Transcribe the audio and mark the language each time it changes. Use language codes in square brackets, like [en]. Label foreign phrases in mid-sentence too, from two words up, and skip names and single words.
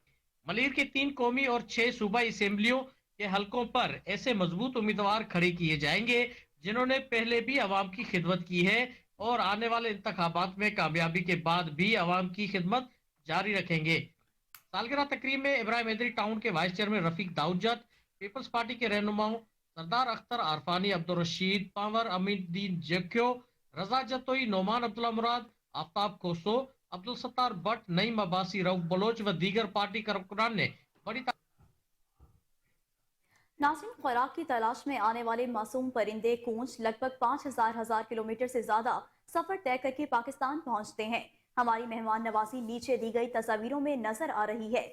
[ur] ملیر کے 3 قومی اور 6 صوبائی اسمبلیوں کے حلقوں پر ایسے مضبوط امیدوار کھڑے کیے جائیں گے جنہوں نے پہلے بھی عوام کی خدمت کی ہے اور آنے والے انتخابات میں کامیابی کے بعد بھی عوام کی خدمت جاری رکھیں گے. سالگرہ تقریب میں ابراہیم حیدری ٹاؤن کے وائس چیئرمین رفیق داؤد جت, پیپلز پارٹی کے رہنماؤں سردار اختر عارفانی, عبدالرشید پانور, امین الدین جوکھیو, رضا جتوئی, نعمان عبداللہ مراد, آفتاب کوسو, عبدالستار بھٹ، نعیم عباسی، رؤف بلوچ و دیگر پارٹی کارکنان نے بڑی ناظرین، خوراک کی تلاش میں آنے والے معصوم پرندے کونج لگ بھگ 5000 کلومیٹر سے زیادہ سفر طے کر کے پاکستان پہنچتے ہیں. ہماری مہمان نوازی نیچے دی گئی تصویروں میں نظر آ رہی ہے.